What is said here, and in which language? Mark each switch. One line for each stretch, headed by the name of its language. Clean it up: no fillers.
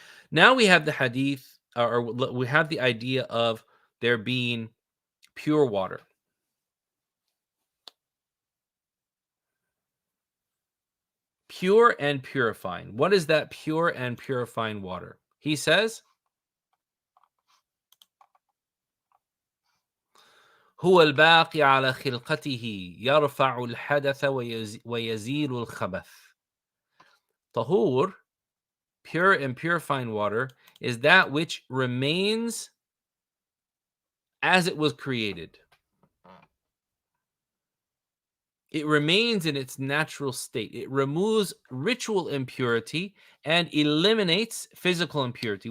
English: Now we have the hadith, or we have the idea of there being pure water. Pure and purifying. What is that pure and purifying water? He says,
Arabic: هو الباقي على خلقته يرفع الحدث ويزيل الخبث.
English: Tahur, pure and purifying water, is that which remains as it was created. It remains in its natural state. It removes ritual impurity and eliminates physical impurity.